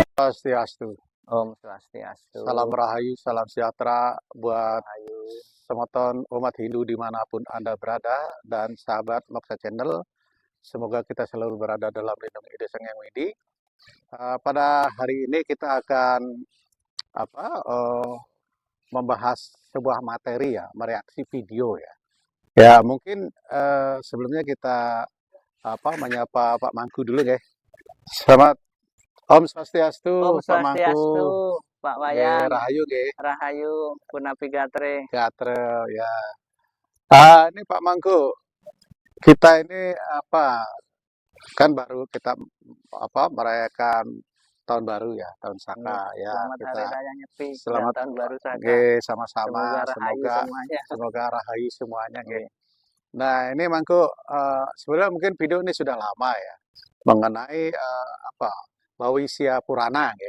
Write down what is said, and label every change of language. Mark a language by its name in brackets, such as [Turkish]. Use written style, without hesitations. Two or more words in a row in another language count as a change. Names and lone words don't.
[Indonesian] Swastiastu. Om Swastiastu. Salam Rahayu, salam sejahtera buat Rahayu. semoton umat Hindu dimanapun Anda berada dan sahabat Moksa Channel. Semoga kita selalu berada dalam lindung Ide Sang Hyang Widi. Pada hari ini kita akan membahas sebuah materi ya, mereaksi video ya. Ya mungkin sebelumnya kita menyapa Pak Mangku dulu ya. Selamat Om Swastiastu, Om Pak Mangku. Swastiastu, Pak Wayan. [Balinese] Rahayu ge. Rahayu, Punapi Gatre. Gatre ya. [Indonesian] Ini Pak Mangku, kita ini kan baru kita merayakan tahun baru ya, tahun Saka ya. Selamat Kita Hari Raya Nyepi. selamat Tahun Baru Saka. Oke, sama-sama. Rahayu semuanya. Semoga rahayu semuanya ge. Nah, ini Mangku sebenarnya mungkin video ini sudah lama ya mengenai Bhawisya Purana ya.